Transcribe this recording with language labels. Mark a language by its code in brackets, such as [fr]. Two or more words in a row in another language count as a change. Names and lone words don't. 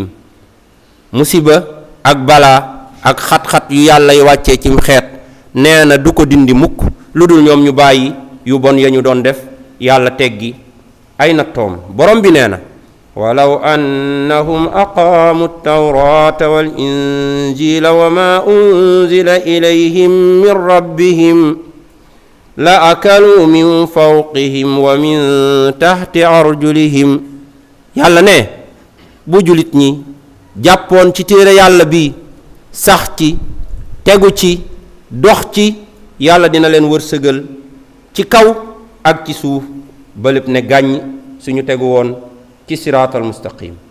[wo] musiba ak balaa ak xat-xat yu yàlla yi wàccee cim xeet nee na du ko dindi mukk lu dul ñoom ñu bàyyi yu bon ya ñu doon def, yàlla teggi ay nattoom. borom bi nee na [ar] ولو أنهم أقاموا التوراة والإنجيل وما أنزل إليهم من ربهم لأكلوا من فوقهم ومن تحت أرجلهم. [wo] yàlla ne bu julit ñi jàppoon ci téere yàlla bi sax ci tegu ci dox ci, yàlla dina leen wërsëgal ci kaw ak ci suuf ba lépp ne gàññ suñu tegu woon ci [ar] الصراط المستقيم.